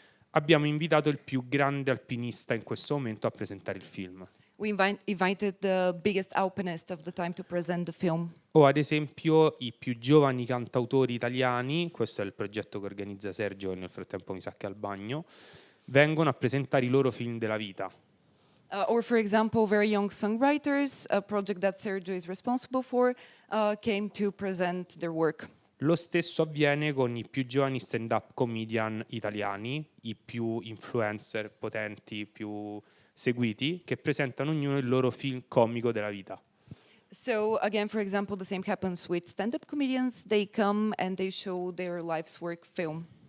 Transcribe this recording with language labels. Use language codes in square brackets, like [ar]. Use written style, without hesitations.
[it] abbiamo invitato il più grande alpinista in questo momento a presentare il film. [en] we invited the biggest alpinist of the time to present the film. [it] O ad esempio i più giovani cantautori italiani, questo è il progetto che organizza Sergio, che nel frattempo mi sa che è al bagno, vengono a presentare i loro film della vita. [en] Or for example, very young songwriters, a project that Sergio is responsible for, came to present their work. [it] Lo stesso avviene con i più giovani stand-up comedian italiani, i più influencer potenti, più seguiti, che presentano ognuno il loro film comico della vita. [en] So again, for example, the same happens with stand-up comedians. They come and they show their life's work film.